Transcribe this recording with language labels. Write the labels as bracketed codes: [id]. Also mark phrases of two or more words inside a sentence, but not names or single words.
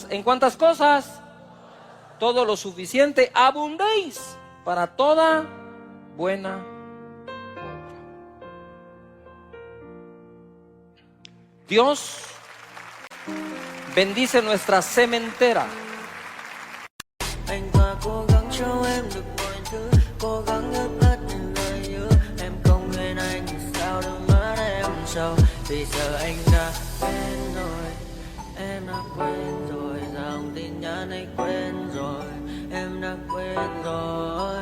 [es] ¿En cuántas cosas? Todo lo suficiente, abundéis para toda buena obra. Dios bendice nuestra sementera. [vi] Anh Khoa cố gắng cho em được mọi thứ, cố gắng ướp hết những lời hứa. Em không quên anh thì sao đôi mắt em sầu. Vì giờ anh đã quên rồi, em đã quên rồi. Dòng tin nhắn anh quên rồi, em đã quên rồi.